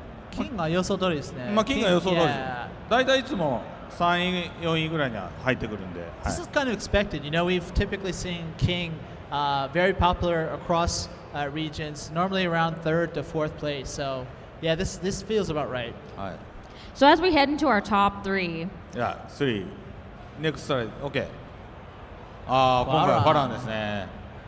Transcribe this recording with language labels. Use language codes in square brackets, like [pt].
[ja] King は予想通りですね。キングは予想通りです。 [en] Yeah. [ja] 大体いつも3位4位ぐらいには入ってくるんで。はい [en] This is kind of expected. We've typically seen King very popular across regions, normally around 3rd to 4th place. So, yeah, this feels about right. [ja] はい。 [en] So as we head into our top 3, [ja] じゃあ3 [en] NEXT slide OK [ja] 今回はバランですね。